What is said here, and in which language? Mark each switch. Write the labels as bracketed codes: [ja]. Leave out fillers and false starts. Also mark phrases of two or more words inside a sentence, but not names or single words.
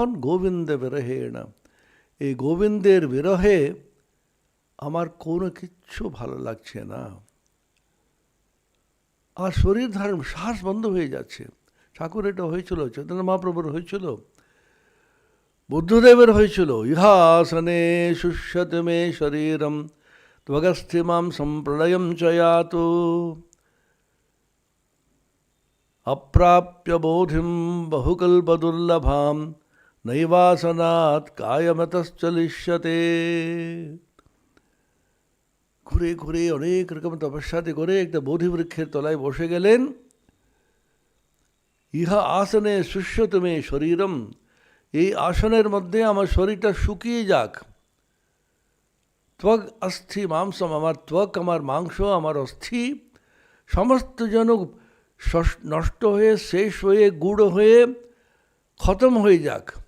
[sa] গোবিন্দ বিরহেণ, [bn] এই গোবিন্দের বিরহে আমার কোনো কিচ্ছু ভালো লাগছে না। আর শরীর ধারণ, শ্বাস বন্ধ হয়ে যাচ্ছে। ঠাকুর এটা হয়েছিল, চৈতন্য মহাপ্রভুর হয়েছিল, বুদ্ধদেবের হয়েছিল। [sa] ইহাসনে শুষ্যতে মে শরীরম ত্বগস্থিমাম সম্প্রলয়ম চয়াতু অপ্রাপ্য বোধিম বহুকল্পদুর্লভাম নৈবাসনাৎ কায়মতশ্চলিষ্যতে। [bn] ঘুরে ঘুরে অনেক রকম তপস্যাতে করে একটা বোধিবৃক্ষের তলায় বসে গেলেন। [sa] ইহা আসনে শুষ্যতে মে শরীরম, [bn] এই আসনের মধ্যে আমার শরীরটা শুকিয়ে যাক। [sa] ত্বক অস্থি মাংসম, [bn] আমার ত্বক, আমার মাংস, আমার অস্থি সমস্ত যেন নষ্ট হয়ে, শেষ হয়ে, গুঁড়ো হয়ে, খতম হয়ে যাক।